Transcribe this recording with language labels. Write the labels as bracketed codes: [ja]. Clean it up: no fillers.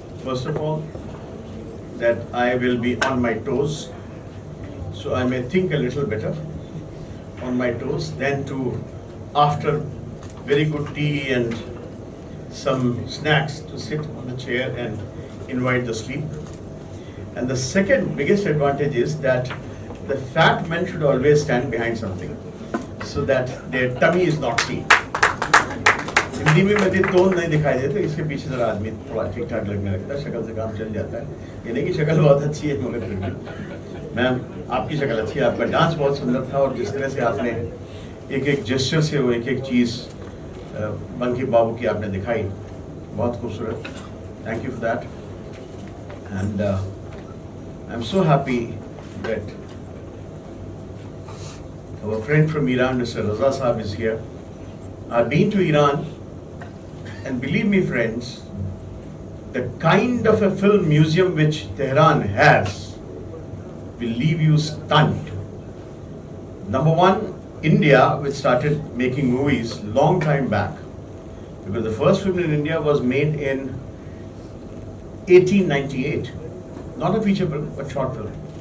[en] First of all, that I will be on my toes, so I may think a little better on my toes than to, after very good tea and some snacks, to sit on the chair and invite the sleep. And the second biggest advantage is that the fat men should always stand behind something so that their tummy is not seen. [hi] Hindi में मुझे tone नहीं दिखाई देता, इसके पीछे जरा आदमी थोड़ा ठीक ठाक लगने लगता है, शक्ल से काम चल जाता है. ये नहीं कि शक्ल बहुत अच्छी है मगर फिर भी मैम आपकी शक्ल अच्छी है, आपका डांस बहुत सुंदर था और जिस तरह से आपने एक एक जेस्चर से वो एक एक चीज़ बंकी बाबू की आपने दिखाई, बहुत खूबसूरत. [en] Thank you for that. And I am so happy that our friend from Iran, Mr. Raza Saab, is here. I've been to Iran, and believe me, friends, the kind of a film museum which Tehran has will leave you stunned. Number one, India, which started making movies long time back, because the first film in India was made in 1898, not a feature film, but short film.